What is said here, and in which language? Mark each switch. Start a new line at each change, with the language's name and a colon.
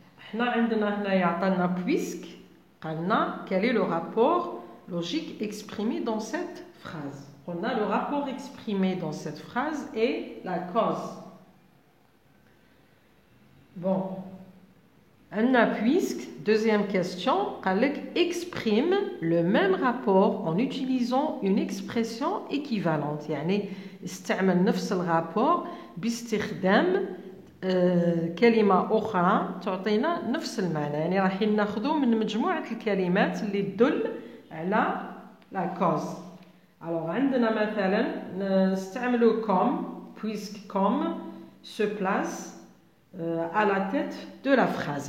Arabic: حنا عندنا هنايا عطانا puisque.
French: Quel est le rapport logique exprimé dans cette phrase? On a le rapport exprimé dans cette phrase et la cause. Bon, on a puisque, deuxième question, exprime le même rapport en utilisant une expression équivalente.
Arabic: يعني استعمل نفس الرابور باستخدام كلمة أخرى تعطينا نفس المعنى. يعني راح ناخذو من مجموعة الكلمات اللي تدل على لا كوز.
French: alors
Arabic: عندنا مثلا نستعملو
French: comme, puisque comme se place à la tête de la phrase.